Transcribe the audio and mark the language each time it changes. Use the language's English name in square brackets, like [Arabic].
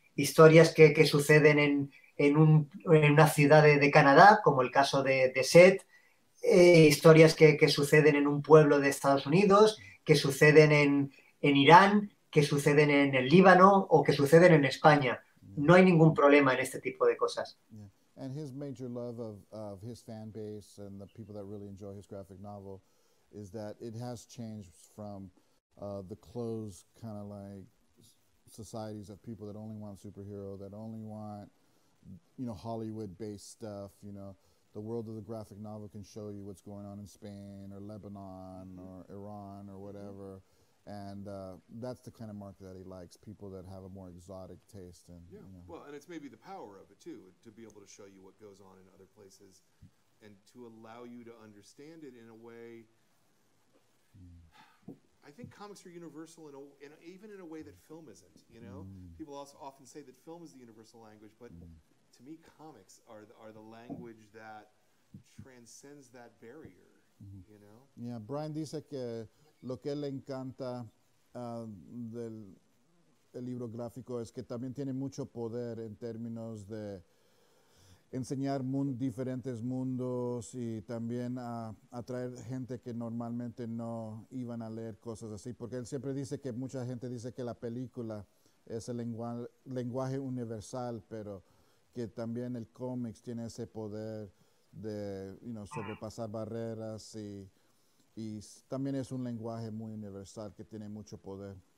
[Spanish] Historias que suceden en una ciudad de Canadá, como el caso de Seth, historias que suceden en un pueblo de Estados Unidos, que suceden en Irán, que suceden en el Líbano o que suceden en España. No hay ningún problema en este tipo de cosas. [English] Yeah. And his major love of his fan base and the people that really enjoy his graphic novel is that it has changed from the closed kind of like societies of people that only want superhero, that only want, you know, Hollywood-based stuff. You know, the world of the graphic novel can show you what's going on in Spain or Lebanon or Iran or whatever. And that's the kind of market that he likes, people that have a more exotic taste. And, yeah, you know. Well, and it's maybe the power of it, too, to be able to show you what goes on in other places and to allow you to understand it in a way. I think comics are universal even in a way that film isn't, you know? People also often say that film is the universal language, but to me, comics are the language that transcends that barrier, you know? [Spanish] Yeah, Brian dice que lo que le encanta del libro gráfico es que también tiene mucho poder en términos de enseñar diferentes mundos y también atraer gente que normalmente no iban a leer cosas así, porque él siempre dice que mucha gente dice que la película es el lenguaje universal, pero que también el cómics tiene ese poder de, [English] you know, [Spanish] sobrepasar barreras y también es un lenguaje muy universal que tiene mucho poder.